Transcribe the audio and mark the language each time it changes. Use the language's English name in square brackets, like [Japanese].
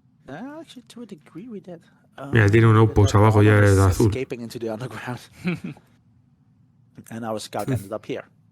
[English] Actually, to a degree we did. [Spanish] Mira, tiene un outpost abajo ya de azul. [English] Escaping into the underground. And our scout ended up here.